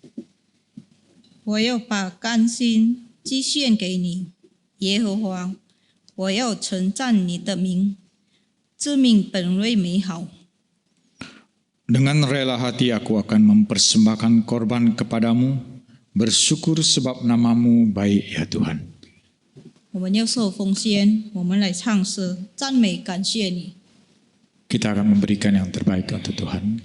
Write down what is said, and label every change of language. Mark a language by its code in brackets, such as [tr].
[zh] "我要把甘心祭献给你，耶和华，我要称赞你的名，自命本为美好。 [id] Dengan rela hati aku akan mempersembahkan korban kepadamu, bersyukur sebab namamu baik ya Tuhan. [zh] 我们要受奉献，我们来唱诗，赞美感谢你。 [id] Kita akan memberikan yang terbaik untuk Tuhan.